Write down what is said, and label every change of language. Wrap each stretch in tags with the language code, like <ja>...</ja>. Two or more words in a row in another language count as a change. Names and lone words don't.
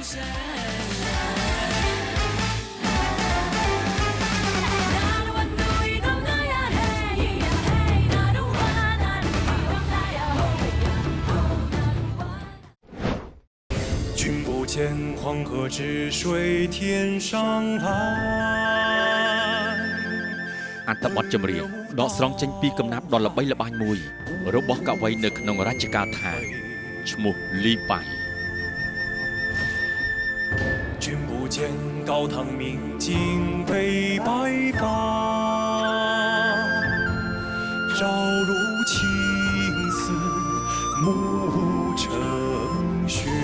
<zh>君不见黄河之水天上来</zh> <km>អត្ថបទចម្រៀងដកស្រង់ចេញពីកំណាព្យដ៏ល្បីល្បាញមួយរបស់កវីនៅក្នុងរជ្ជកាលថាឈ្មោះលីប៉ៃ</km> <zh>君不见高堂明镜悲白发朝如青丝暮成雪</zh>